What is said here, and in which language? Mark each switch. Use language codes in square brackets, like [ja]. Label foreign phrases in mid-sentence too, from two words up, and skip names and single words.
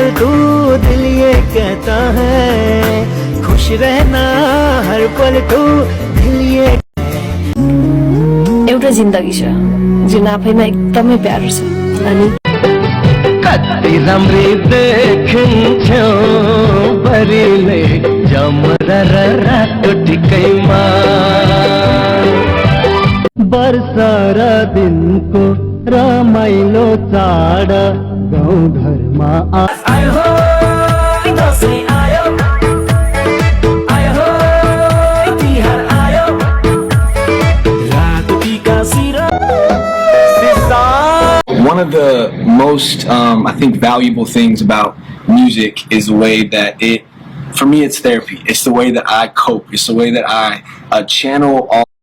[hi] तू दिल ये कहता है खुश रहना हर पल तू दिल ये [ne] एउटा जिन्दगी छ जुन आफैमा एकदमै प्यारो छ अनि कति राम्री देखिन्छौ बरिले जमरा र रातो टिकैमा वर्षा र दिनको रमाइलो चाड गाउँ घरमा आयो हो दसैँ आयो आयो हो तिहार आयो रातो टिका सिर [en] One of the most, I think, valuable things about music is the way that for me, it's therapy. It's the way that I cope. It's the way that I channel all